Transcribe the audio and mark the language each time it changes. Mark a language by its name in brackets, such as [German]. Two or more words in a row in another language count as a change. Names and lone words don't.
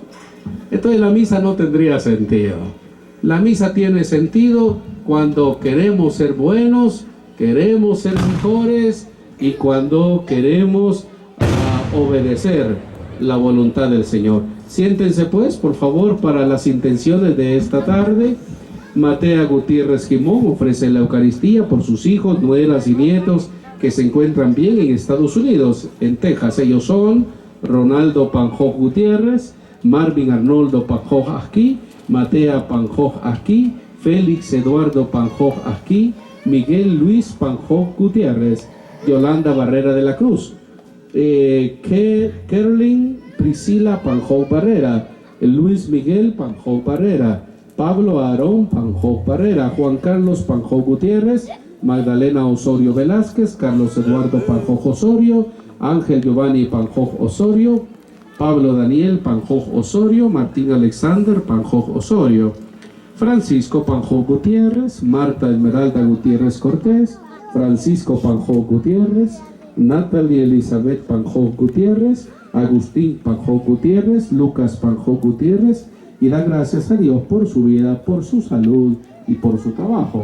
[Spanish] Entonces la misa no tendría sentido. La misa tiene sentido cuando queremos ser buenos, queremos ser mejores, y cuando queremos obedecer la voluntad del Señor. Siéntense pues, por favor, para las intenciones de esta tarde. Matea Gutiérrez Jimón ofrece la Eucaristía por sus hijos, nueras y nietos que se encuentran bien en Estados Unidos, en Texas. Ellos son Ronaldo Panjoj Gutiérrez, Marvin Arnoldo Panjoj Asquí, Matea Panjoj Asquí, Félix Eduardo Panjoj Asquí, Miguel Luis Panjoj Gutiérrez, Yolanda Barrera de la Cruz, Kerlin Priscila Panjoj Barrera, Luis Miguel Panjoj Barrera, Pablo Aarón Panjoj Barrera, Juan Carlos Panjoj Gutiérrez, Magdalena Osorio Velázquez, Carlos Eduardo Panjoj Osorio, Ángel Giovanni Panjoj Osorio, Pablo Daniel Panjoj Osorio, Martín Alexander Panjoj Osorio, Francisco Panjoj Gutiérrez, Marta Esmeralda Gutiérrez Cortés, Francisco Panjoj Gutiérrez, Natalie Elizabeth Panjoj Gutiérrez, Agustín Panjoj Gutiérrez, Lucas Panjoj Gutiérrez, y da gracias a Dios por su vida, por su salud y por su trabajo.